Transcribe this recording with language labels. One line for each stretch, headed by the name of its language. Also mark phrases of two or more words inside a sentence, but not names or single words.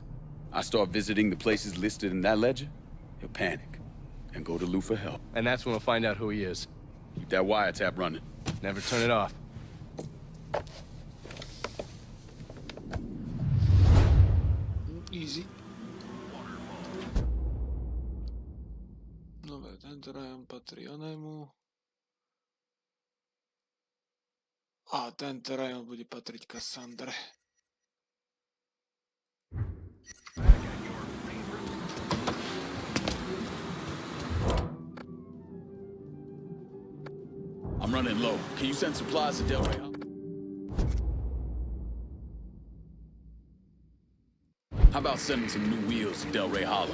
English: I start visiting the places listed in that ledger, he'll panic and go to Lou for help. And that's when we'll find out who he is. Keep that wiretap running. Never turn it off. Easy.
Slovak: Dobre, tento rajon patrí onému. A tento rajon bude patriť Cassandre.
English: I'm running low. Can you send supplies to Del Rey? How about sending some new wheels to Del Rey Hollow?